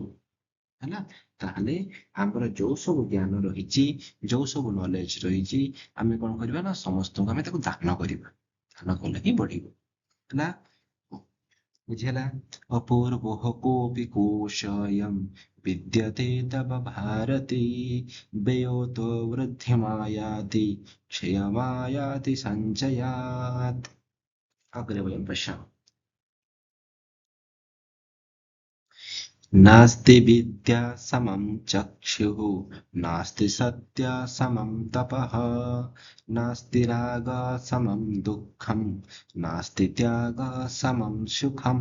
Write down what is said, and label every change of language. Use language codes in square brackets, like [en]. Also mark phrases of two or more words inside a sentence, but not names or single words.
[or] ହେଲା, ତାହେଲେ ଆମର ଯୋଉ ସବୁ ଜ୍ଞାନ ରହିଛି, ଯୋଉ ସବୁ ନଲେଜ ରହିଛି, ଆମେ କଣ କରିବା ନା ସମସ୍ତଙ୍କୁ ଆମେ ତାକୁ ଦାନ କରିବା। ଦାନ କଲେ ହିଁ ବଢିବ। ହେଲା, ବୁଝିହେଲା। [sa] ଅପୂର୍ବୋଃ କୋऽପି କୋଶୋऽୟଂ ବିଦ୍ୟତେ ତବ ଭାରତି, ବ୍ୟୟୋऽतो वृद्धिमायाति क्षयमायाति सञ्चयात्। अग्रे वयं पश्यामः। नास्ति विद्या समं चक्षुः, नास्ति सत्या समं तपः, नास्ति रागः समं दुःखं, नास्ति त्यागः समं सुखम्।